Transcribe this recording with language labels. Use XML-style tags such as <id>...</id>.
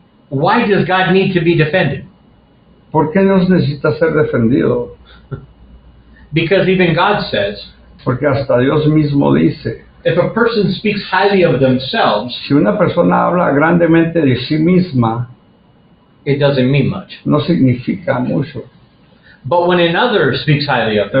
<en>Why does God need to be defended?</en> <es>¿Por qué Dios necesita ser defendido?</es> <en>Because even God says</en> <es>Porque hasta Dios mismo dice,</es> <en>if a person speaks highly of themselves,</en> <es>si una persona habla grandemente de sí misma,</es> <en>it doesn't mean much.</en> <es>no significa mucho.</es> <en>But when another speaks highly of them,</en>